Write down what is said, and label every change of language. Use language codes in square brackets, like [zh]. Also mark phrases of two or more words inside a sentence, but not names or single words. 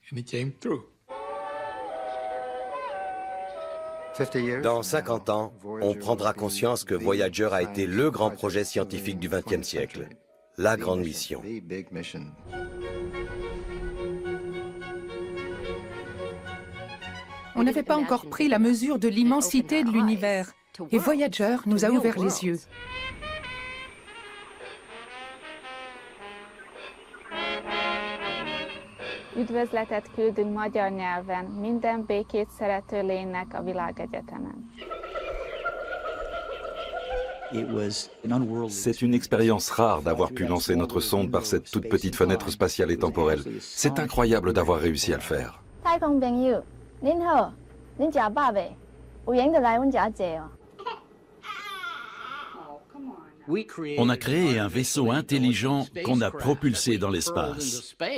[fr] Dans 50 ans, on prendra conscience que Voyager a été le grand projet scientifique du XXe siècle, la grande mission. On n'avait pas encore pris la mesure de l'immensité de l'univers, et Voyager nous a ouvert les yeux. [hu] Üdvözletet küldünk magyar nyelven minden békét szerető lénynek a világegyetemen. [fr] C'est une expérience rare d'avoir pu lancer notre sonde par cette toute petite fenêtre spatiale et temporelle. C'est incroyable d'avoir réussi à le faire. On a créé un vaisseau intelligent qu'on a propulsé dans l'espace.